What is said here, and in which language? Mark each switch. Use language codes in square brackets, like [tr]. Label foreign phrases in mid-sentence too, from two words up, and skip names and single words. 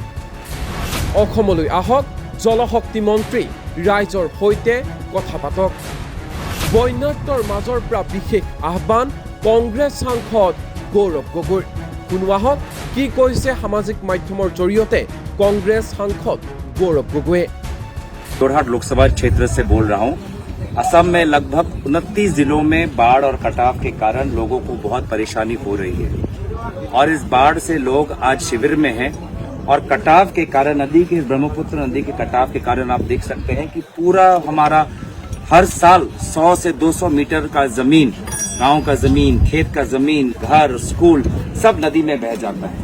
[as] অসমলৈ আহক জলশক্তি মন্ত্ৰী, ৰাইজৰ সৈতে কথা পাতক। বন্যাৰ্তৰ মাজৰ পৰা বিশেষ আহ্বান কংগ্ৰেছ সাংসদ গৌৰৱ গগৈৰ। শুনো আহক কি কৈছে সামাজিক মাধ্যমৰ জৰিয়তে কংগ্ৰেছ সাংসদ गौरव गोगोई। [hi] जोरहाट लोकसभा क्षेत्र से बोल रहा हूं। असम में लगभग 29 जिलों में बाढ़ और कटाव के कारण लोगों को बहुत परेशानी हो रही है और इस बाढ़ से लोग आज शिविर में हैं और कटाव के कारण ब्रह्मपुत्र नदी के कटाव के कारण आप देख सकते हैं कि पूरा हमारा हर साल 100 से 200 मीटर का जमीन, गांव का जमीन, खेत का जमीन, घर, स्कूल सब नदी में बह जाता है।